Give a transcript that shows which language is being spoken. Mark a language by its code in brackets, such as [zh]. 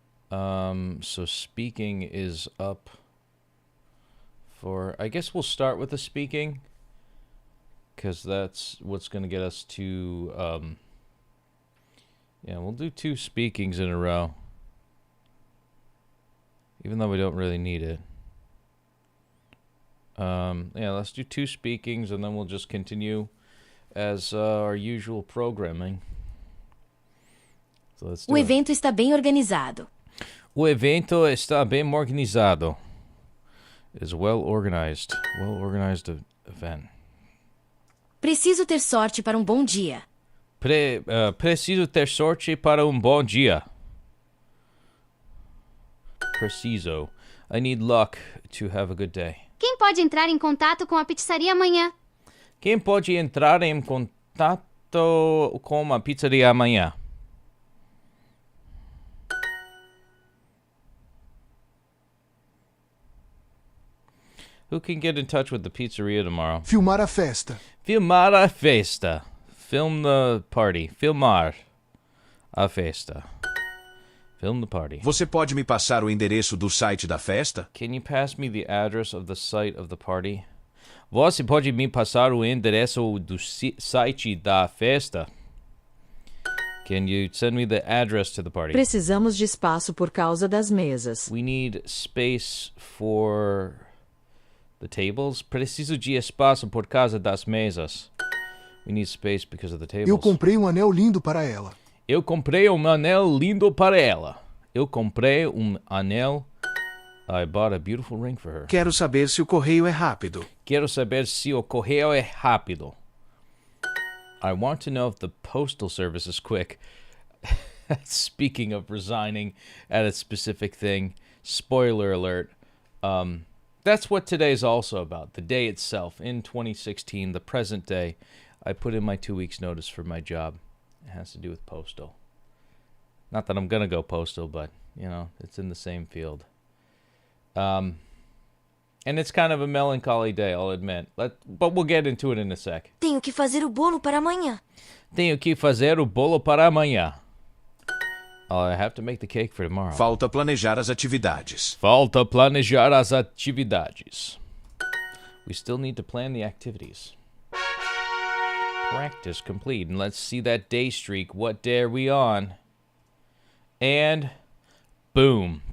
[en] So speaking is up for, I guess we'll start with the speaking, because that's what's going to get us to, we'll do 2 speakings in a row, even though we don't really need it. Let's do 2 speakings, and then we'll just continue as our usual programming. So let's do [pt] O evento está bem organizado. O evento está bem organizado. [en] Is well organized. Well organized event. [pt] Preciso ter sorte para bom dia. Preciso ter sorte para bom dia. Preciso. [en] I need luck to have a good day. [pt] Quem pode entrar em contato com a pizzaria amanhã? Quem pode entrar em contato com a pizzaria amanhã? [en] Who can get in touch with the pizzeria tomorrow? [pt] Filmar a festa. Filmar a festa. [en] Film the party. [pt] Filmar a festa. [en] Film the party. [pt] Você pode me passar o endereço do site da festa? [en] Can you pass me the address of the site of the party? [pt] Você pode me passar o endereço do site da festa? [en] Can you send me the address to the party? [pt] Precisamos de espaço por causa das mesas. [en] We need space for the tables. [pt] Preciso de espaço por causa das mesas. [en] We need space because of the tables. [pt] Eu comprei um anel lindo para ela. Eu comprei um anel lindo para ela. Eu comprei um anel. [en] I bought a beautiful ring for her. [pt] Quero saber se o correio é rápido. Quero saber se o correio é rápido. [en] I want to know if the postal service is quick. Speaking of resigning at a specific thing, spoiler alert. That's what today is also about. The day itself. In 2016, the present day, I put in my 2 weeks notice for my job. It has to do with postal. Not that I'm going to go postal, but, you know, it's in the same field. And it's kind of a melancholy day, I'll admit. But we'll get into it in a sec. [pt] Tenho que fazer o bolo para amanhã. Tenho que fazer o bolo para amanhã. [en] I have to make the cake for tomorrow. [pt] Falta planejar as atividades. Falta planejar as atividades. [en] We still need to plan the activities. Practice complete. And let's see that day streak. What day are we on? And boom.